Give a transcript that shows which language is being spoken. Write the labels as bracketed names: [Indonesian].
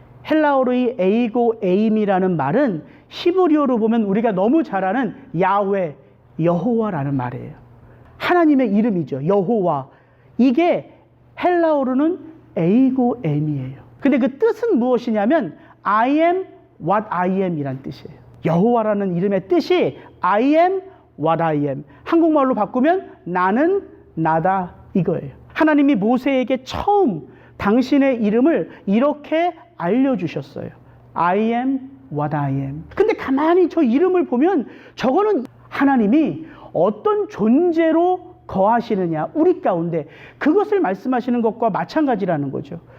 [Korean] 헬라어로의 에이고 에이미라는 말은 히브리어로 보면 우리가 너무 잘 아는 야훼, 여호와라는 말이에요. 하나님의 이름이죠. 여호와. 이게 헬라어로는 에이고 에이미예요. 근데 그 뜻은 무엇이냐면 [English] I am what I am [Korean] 이란 뜻이에요. 여호와라는 이름의 뜻이 [English] I am what I am. [Korean] 한국말로 바꾸면 나는 나다 이거예요. 하나님이 모세에게 처음 당신의 이름을 이렇게 알려주셨어요. [English] I am what I am. [Korean] 근데 가만히 저 이름을 보면 저거는 하나님이 어떤 존재로 거하시느냐, 우리 가운데 그것을 말씀하시는 것과 마찬가지라는 거죠.